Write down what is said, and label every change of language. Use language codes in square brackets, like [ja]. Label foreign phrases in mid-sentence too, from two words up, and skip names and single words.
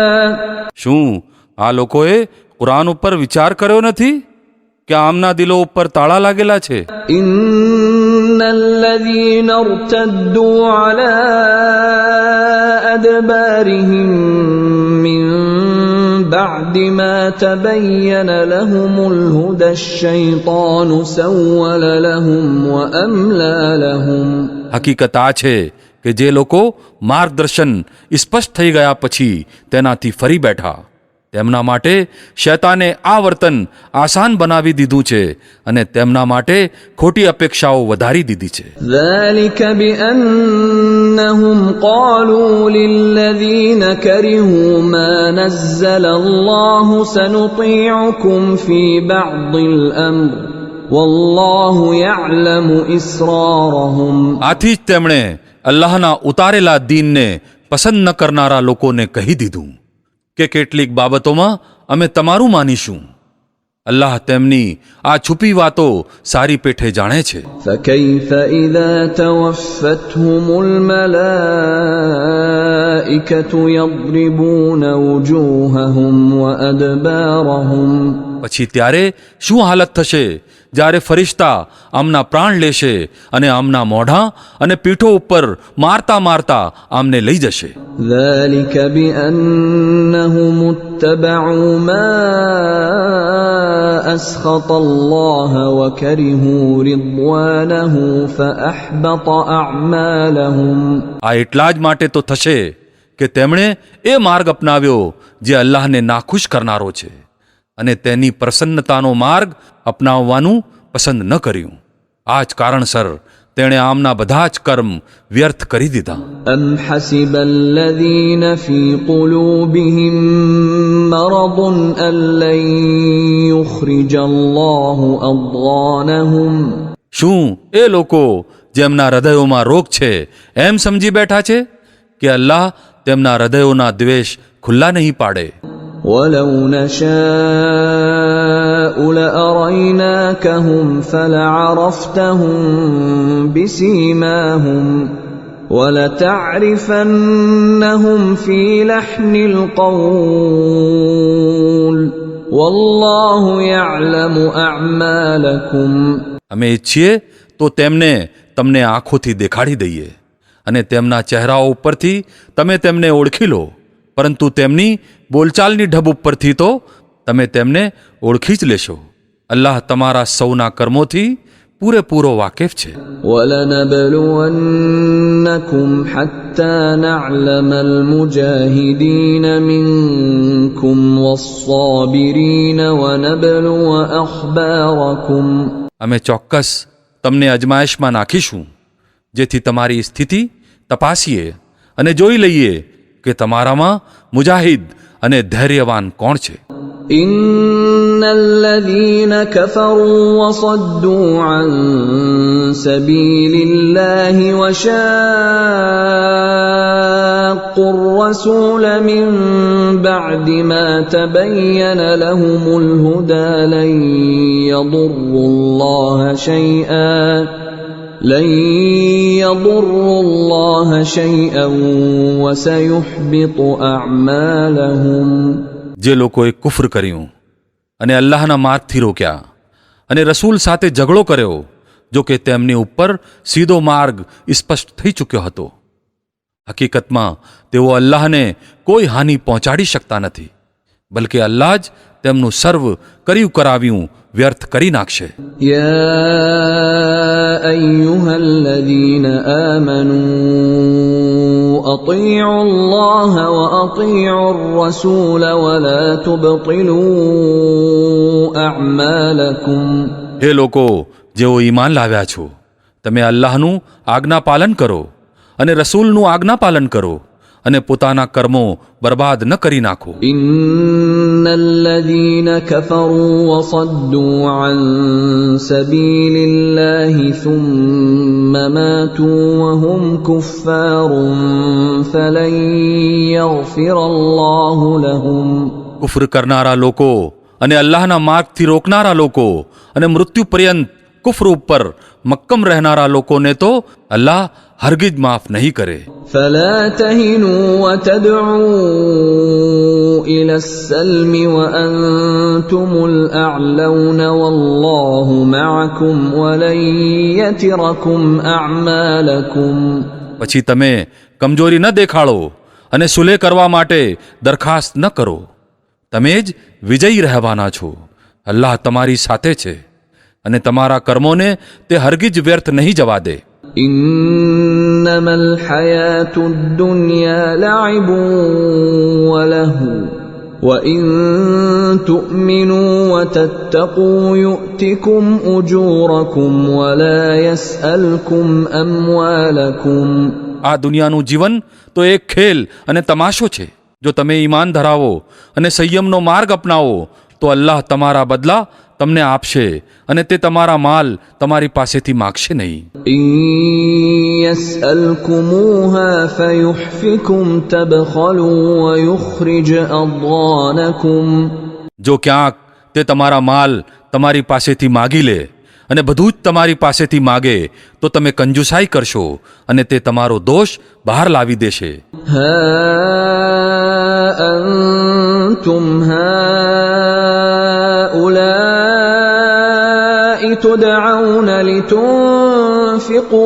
[gu] શું આ લોકોએ કુરાન ઉપર વિચાર કર્યો નથી કે આમના દિલો ઉપર તાળા લાગેલા છે? [ar] إن الذين ارتدوا على أدبارهم من بعد ما تبين لهم الهدى الشيطان سول لهم وأملى لهم. [gu] હકીકત આ છે કે જે લોકો માર્ગદર્શન સ્પષ્ટ થઈ ગયા પછી તેનાથી ફરી બેઠા તેમના માટે શૈતાને આ વર્તન આસાન બનાવી દીધું છે અને તેમના માટે ખોટી અપેક્ષાઓ વધારી દીધી છે. [ar] ذلك بأنهم قالوا للذين كرهوا ما نزل الله سنطيعكم في بعض الأمر والله يعلم إسرارهم. [gu] આથી જ તેમણે અલ્લાહના ઉતારેલા દીનને પસંદ ન કરનારા લોકોને કહી દીધું કે કેટલીક બાબતોમાં અમે તમારું માનીશું. અલ્લાહ તેમની આ છુપી વાતો સારી પેઠે જાણે છે. [ar] فكيف إذا توفتهم الملائكة يضربون وجوههم وأدبارهم. [gu] પછી ત્યારે શું હાલત થશે જ્યારે ફરિશ્તા આમના પ્રાણ લેશે અને આમના મોઢા અને પીઠો ઉપર મારતા મારતા આમને લઈ જશે. [ar] ذلك بأنهم اتبعوا ما أسخط الله وكرهوا رضوانه فأحبط أعمالهم. [gu] આ એટલા જ માટે તો થશે કે તેમણે એ માર્ગ અપનાવ્યો જે અલ્લાહને નાખુશ કરનારો છે અને તેની પ્રસન્નતાનો માર્ગ અપનાવવાનું પસંદ ન કર્યું. આ જ કારણસર તેણે આમના બધા જ કર્મ વ્યર્થ કરી દીધા. [ar] أم حسب الذين في قلوبهم مرض أن لن يخرج الله أضغانهم. [gu] શું એ લોકો જેમના હૃદયોમાં રોગ છે એમ સમજી બેઠા છે કે અલ્લાહ તેમના હૃદયોના દ્વેષ ખુલ્લા નહીં પાડે. [ar] ولو نشاء لأريناكهم فلعرفتهم بسيماهم ولتعرفنهم في لحن القول والله يعلم أعمالكم. [gu] અમે ઈચ્છીએ તો તેમને તમને આંખોથી દેખાડી દઈએ અને તેમના ચહેરાઓ ઉપરથી તમે તેમને ઓળખી લો, પરંતુ તેમની બોલચાલની ઢબ ઉપરથી તો તમે તેમને ઓળખી જ લેશો. અલ્લાહ તમારા સૌના કર્મોથી પૂરેપૂરો વાકેફ છે. [ar] وَلَنَبْلُوَنَّكُمْ حَتَّى نَعْلَمَ الْمُجَاهِدِينَ مِنكُمْ وَالصَّابِرِينَ وَنَبْلُوَ أَخْبَارَكُمْ. [gu] અમે ચોક્કસ તમને અજમાયશમાં નાખીશું જેથી તમારી સ્થિતિ તપાસીએ અને જોઈ લઈએ કે તમારામાં મુજાહિદ અને ધૈર્યવાન કોણ છે. [ar] إِنَّ الَّذِينَ كَفَرُوا وَصَدُّوا عَن سَبِيلِ اللَّهِ وَشَاقُّوا الرَّسُولَ مِن بَعْدِ مَا تَبَيَّنَ لَهُمُ الْهُدَى لَن يضروا الله شيئا وسيحبط أعمالهم. [gu] જે લોકોએ કુફર કર્યું અને અલ્લાહના માર્ગથી રોક્યા અને રસૂલ સાથે ઝઘડો કર્યો, જો કે તેમની ઉપર સીધો માર્ગ સ્પષ્ટ થઈ ચૂક્યો હતો. હકીકતમાં તેઓ અલ્લાહને કોઈ હાનિ પહોંચાડી શકતા નથી, બલકે અલ્લાહ જ તેમનું સર્વ કર્યું કરાવ્યું વ્યર્થ કરી નાખશે. [ar] يا أيها الذين آمنوا أطيعوا الله وأطيعوا الرسول ولا تبطلوا أعمالكم. [gu] હે લોકો જેઓ ઈમાન લાવ્યા છો, તમે અલ્લાહનું આજ્ઞા પાલન કરો અને રસૂલનું આજ્ઞા પાલન કરો અને પોતાના કર્મો બરબાદ ન કરી નાખો. [ar] إن الذين كفروا وصدوا عن سبيل الله ثم ماتوا وهم كفار فلن يغفر الله لهم. [gu] કુફર કરનારા લોકો અને અલ્લાહના માર્ગથી રોકનારા લોકો અને મૃત્યુ પર્યંત કુફર ઉપર મક્કમ રહેનારા લોકોને તો અલ્લાહ હરગિજ માફ નહીં કરે. [ar] فلا تهنوا وتدعوا إلى السلم وأنتم الأعلون والله معكم ولن يتركم أعمالكم. [gu] પછી તમે કમજોરી ન દેખાડો અને સુલેહ કરવા માટે દરખાસ્ત ન કરો. તમે જ વિજયી રહેવાના છો. અલ્લાહ તમારી સાથે છે અને તમારા કર્મોને તે હરગિજ વ્યર્થ નહીં જવા દે. [ar] إنما الحياة الدنيا لعب ولهو وَإِن تُؤْمِنُوا وَتَتَّقُوا يُؤْتِكُمْ أُجُورَكُمْ وَلَا يَسْأَلْكُمْ أَمْوَالَكُمْ. [gu] આ દુનિયાનું જીવન તો એક ખેલ અને તમાશો છે. જો તમે ઈમાન ધરાવો અને સંયમનો માર્ગ અપનાવો તો અલ્લાહ તમારા બદલા તમને આપશે અને તે તમારા માલ તમારી પાસેથી માગશે નહીં. [ar] إِن يَسْأَلْكُمُوهَا فَيُحْفِكُمْ تَبْخَلُوا وَيُخْرِجْ أَضْغَانَكُمْ. [gu] જો ક્યાંક તે તમારા માલ તમારી પાસેથી માગી લે અને બધું જ તમારી પાસેથી માગે તો તમે કંજુસાઈ કરશો અને તે તમારો દોષ બહાર લાવી દેશે. [ar] ها أنتم هؤلاء تدعون لتنفقوا